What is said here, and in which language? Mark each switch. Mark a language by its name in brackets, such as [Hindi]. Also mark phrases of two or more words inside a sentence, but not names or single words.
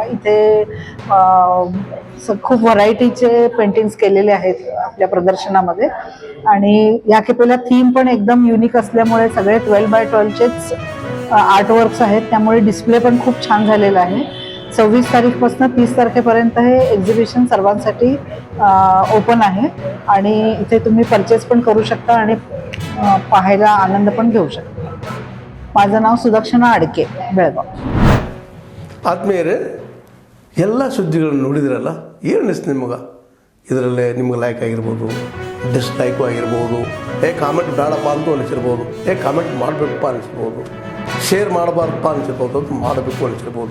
[Marathi] इथे खूप व्हरायटीचे पेंटिंग्स केलेले आहेत आपल्या प्रदर्शनामध्ये आणि या खेपेला थीम पण एकदम युनिक असल्यामुळे सगळे 12x12चेच आर्टवर्क्स आहेत. त्यामुळे डिस्प्ले पण खूप छान झालेला आहे. 26 तारीखपासून 30 तारखेपर्यंत हे एक्झिबिशन सर्वांसाठी ओपन आहे आणि इथे तुम्ही परचेस पण करू शकता आणि पाहायला आनंद पण घेऊ शकता. माझं नाव ಸುದಕ್ಷಿಣಾ ಅಡಕೆ, ಬೆಳಗಾವ್. [Kannada] ಆತ್ಮೀಯರೇ, ಎಲ್ಲ ಸುದ್ದಿಗಳನ್ನು ನೋಡಿದ್ರಲ್ಲ, ಏನು ಅನಿಸ್ತು ನಿಮಗೆ? ಇದರಲ್ಲೇ ನಿಮ್ಗೆ ಲೈಕ್ ಆಗಿರ್ಬೋದು, ಡಿಸ್ಲೈಕು ಆಗಿರ್ಬೋದು, ಕಾಮೆಂಟ್ ಬೇಡಪ್ಪ ಅಂತೂ ಅನಿಸಿರ್ಬೋದು, ಕಾಮೆಂಟ್ ಮಾಡಬೇಕಪ್ಪ ಅನಿಸ್ಬೋದು, ಶೇರ್ ಮಾಡಬಾರ್ದಪ್ಪ ಅನಿಸಿರ್ಬೋದು, ಅದು ಮಾಡಬೇಕು ಅನಿಸಿರ್ಬೋದು.